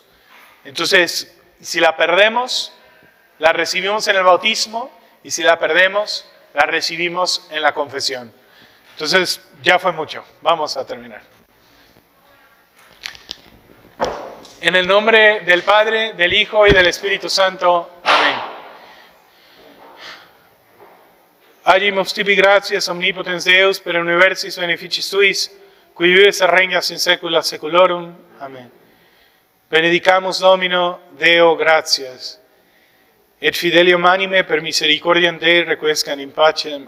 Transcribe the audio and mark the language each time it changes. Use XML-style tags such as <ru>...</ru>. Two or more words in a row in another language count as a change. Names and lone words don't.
<es>Entonces, si la perdemos, la recibimos en el bautismo, y si la perdemos, la recibimos en la confesión. Entonces, ya fue mucho. Vamos a terminar. En el nombre del Padre, del Hijo y del Espíritu Santo. Amén.</es> <la>Agimus tibi gratias omnipotens Deus per universis beneficis suis, qui vives et regnas in saecula saeculorum. Amén. Benedicamus Domino, Deo gratias. Et fidelium anime per misericordiam Dei requiescant in pacem.</la>